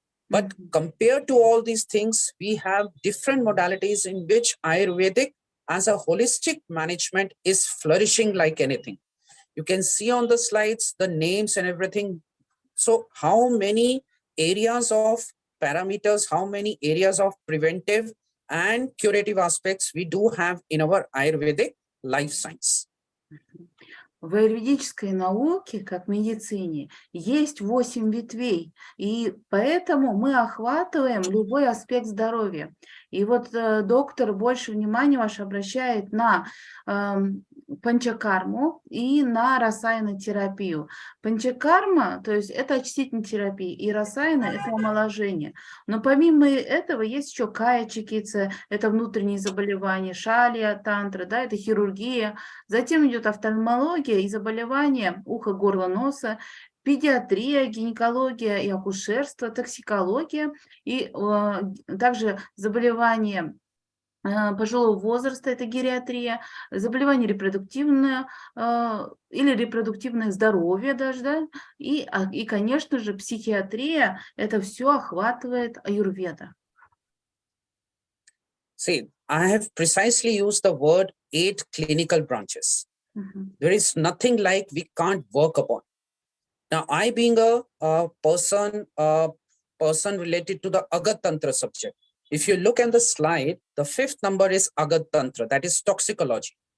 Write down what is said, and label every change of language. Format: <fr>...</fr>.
<en>But compared to all these things, we have different modalities in which Ayurvedic as a holistic management is flourishing like anything. You can see on the slides the names and everything. So how many areas of parameters, how many areas of preventive and curative aspects we do have in our Ayurvedic life science.</en> <ru>В аюрведической науке, как в медицине, есть 8 ветвей, и поэтому мы охватываем любой аспект здоровья. И вот доктор больше внимания ваше обращает на панчакарму и на расаяна-терапию. Панчакарма, то есть это очистительная терапия, и расаяна – это омоложение. Но помимо этого есть еще кая-чикитса, это внутренние заболевания, шалия, тантра, да, это хирургия. Затем идет офтальмология и заболевания уха, горла, носа, педиатрия, гинекология и акушерство, токсикология и также заболевания пожилого возраста, это гериатрия, заболевание репродуктивное или репродуктивное здоровье даже, да, и, конечно же, психиатрия, это все охватывает аюрведа.</ru> <en>See, I have precisely used the word 8 clinical branches. There is nothing like we can't work upon. Now, I being a person related to the Agat Tantra subject, if you look at the slide, the 5th number is Agat Tantra, that is toxicology.</en>